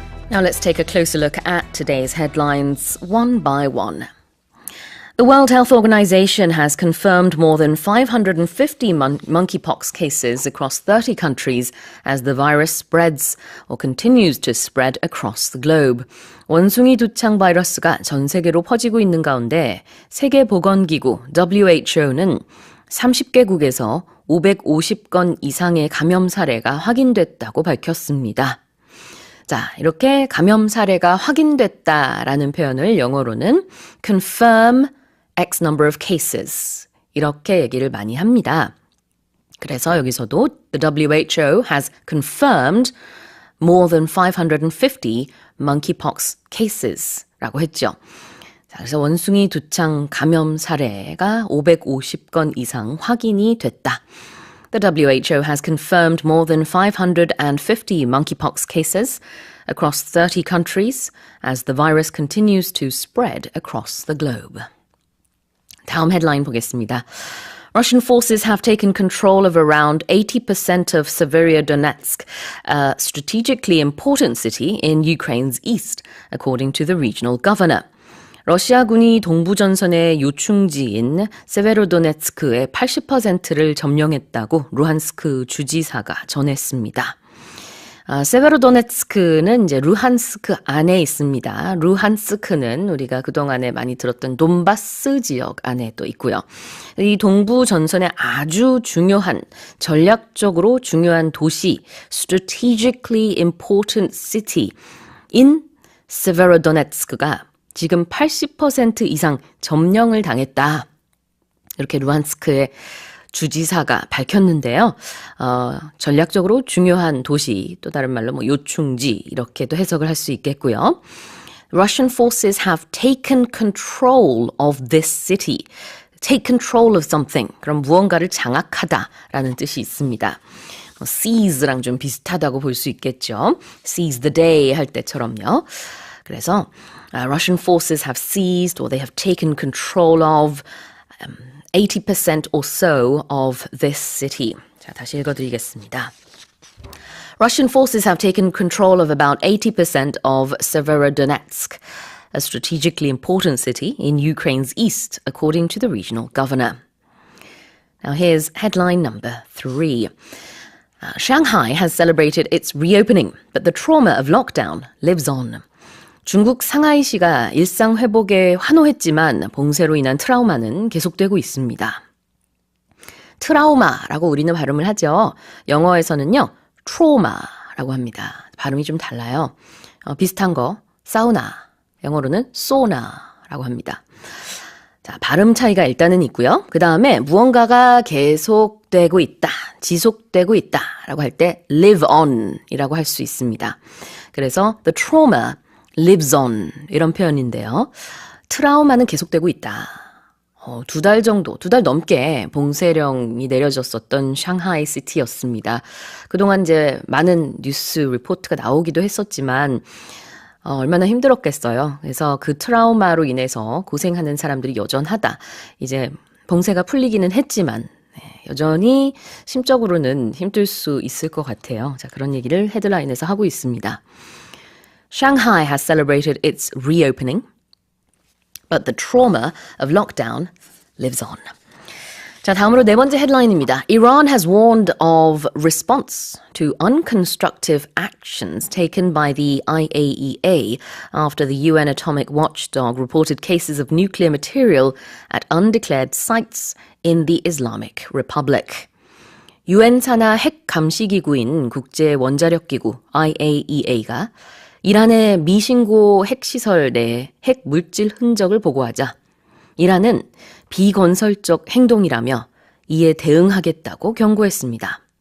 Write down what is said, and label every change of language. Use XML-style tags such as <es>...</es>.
<en>Now let's take a closer look at today's headlines one by one. The World Health Organization has confirmed more than 550 monkeypox cases across 30 countries as the virus spreads or continues to spread across the globe.</en> <ko>원숭이 두창 바이러스가 전 세계로 퍼지고 있는 가운데 세계보건기구 WHO는 30개국에서 550건 이상의 감염 사례가 확인됐다고 밝혔습니다. 자, 이렇게 감염 사례가 확인됐다라는 표현을 영어로는</ko> <en>confirm X number of cases</en> <ko>이렇게 얘기를 많이 합니다.</ko> <en>그래서 여기서도 the WHO has confirmed more than 550 monkeypox cases</en> <ko>라고 했죠. 자, 그래서 원숭이 두창 감염 사례가 550건 이상 확인이 됐다.</ko> <en>The WHO has confirmed more than 550 monkeypox cases across 30 countries as the virus continues to spread across the globe.</en> <ko>다음 헤드라인 보겠습니다.</ko> <en>Russian forces have taken control of around 80% of Severodonetsk, a strategically important city in Ukraine's east, according to the regional governor.</en> <ko>러시아군이 동부전선의 요충지인 세베로도네츠크의 80%를 점령했다고 루한스크 주지사가 전했습니다. 세베로도네츠크는 이제 루한스크 안에 있습니다. 루한스크는 우리가 그동안에 많이 들었던 돈바스 지역 안에 또 있고요. 이 동부 전선의 아주 중요한, 전략적으로 중요한 도시,</ko> <en>strategically important city in</en> <ko>세베로도네츠크가 지금 80% 이상 점령을 당했다. 이렇게 루한스크의 주지사가 밝혔는데요. 전략적으로 중요한 도시, 또 다른 말로 요충지 이렇게도 해석을 할 수 있겠고요.</ko> <en>Russian forces have taken control of this city. Take control of something.</en> <ko>그럼 무언가를 장악하다라는 뜻이 있습니다. seize랑 좀 비슷하다고 볼 수 있겠죠.</ko> <en>seize the day</en> <ko>할 때처럼요. 그래서</ko> <en>Russian forces have seized or they have taken control of 80% or so of this city.</en> <ko>자, 다시 읽어드리겠습니다.</ko> <en>Russian forces have taken control of about 80% of Severodonetsk, a strategically important city in Ukraine's east, according to the regional governor. Now here's headline number 3. Shanghai has celebrated its reopening, but the trauma of lockdown lives on.</en> <ko>중국 상하이시가 일상 회복에 환호했지만 봉쇄로 인한 트라우마는 계속되고 있습니다. 트라우마라고 우리는 발음을 하죠. 영어에서는요, trauma라고 합니다. 발음이 좀 달라요. 비슷한 거, 사우나, 영어로는 소나라고 합니다. 자, 발음 차이가 일단은 있고요. 그 다음에 무언가가 계속되고 있다, 지속되고 있다라고 할 때</ko> <en>live on</en> <ko>이라고 할 수 있습니다. 그래서</ko> <en>the trauma lives on</en> <ko>이런 표현인데요. 트라우마는 계속되고 있다. 2달 정도, 2달 넘게 봉쇄령이 내려졌었던 샹하이 시티였습니다. 그동안 이제 많은 뉴스 리포트가 나오기도 했었지만 얼마나 힘들었겠어요. 그래서 그 트라우마로 인해서 고생하는 사람들이 여전하다. 이제 봉쇄가 풀리기는 했지만 여전히 심적으로는 힘들 수 있을 것 같아요. 자, 그런 얘기를 헤드라인에서 하고 있습니다.</ko> <en>Shanghai has celebrated its reopening, but the trauma of lockdown lives on.</en> <ko>자, 다음으로 네 번째 헤드라인입니다.</ko> <en>Iran has warned of response to unconstructive actions taken by the IAEA after the UN atomic watchdog reported cases of nuclear material at undeclared sites in the Islamic Republic.</en> <ko>UN 산하 핵 감시 기구인 국제 원자력 기구 IAEA가 이란의 미신고 핵시설 내 핵 물질 흔적을 보고하자 이란은 비건설적 행동이라며 이에 대응하겠다고 경고했습니다.</ko>